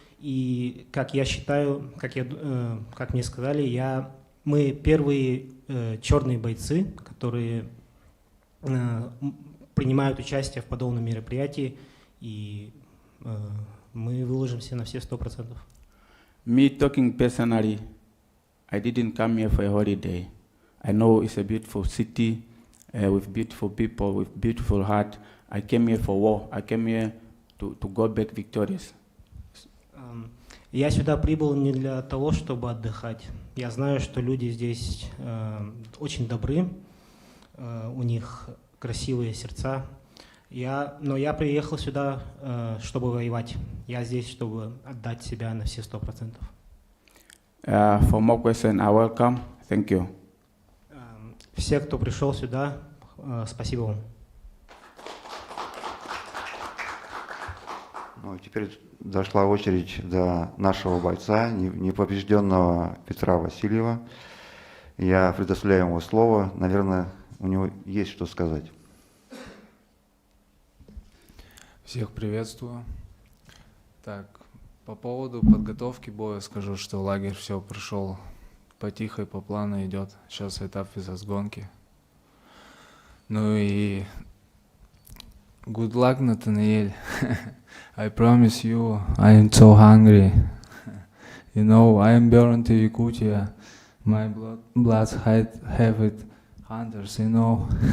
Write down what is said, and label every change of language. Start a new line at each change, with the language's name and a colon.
Russian: И как я считаю, как мне сказали, мы первые черные бойцы, которые принимают участие в подобном мероприятии, и мы выложимся на все 100%.
English: Me talking personally, I didn't come here for a holiday. I know it's a beautiful city with beautiful people, with beautiful heart. I came here for war. I came here to go back victorious.
Russian: Я сюда прибыл не для того, чтобы отдыхать. Я знаю, что люди здесь очень добры, у них красивые сердца. Но я приехал сюда, чтобы воевать. Я здесь, чтобы отдать себя на все 100%.
English: For more questions, I welcome. Thank you.
Russian: Все, кто пришел сюда, спасибо вам. Ну, теперь дошла очередь до нашего бойца, непобежденного Петра Васильева. Я предоставляю ему слово. Наверное, у него есть что сказать. Всех приветствую. Так, по поводу подготовки боя скажу, что лагерь все прошел по тихой, по плану идет. Сейчас этап физосгонки. Ну и
English: good luck,
Russian: Nathaniel.
English: I promise you, I am so hungry. You know, I am born to Yakutia. My blood have it hunters, you know.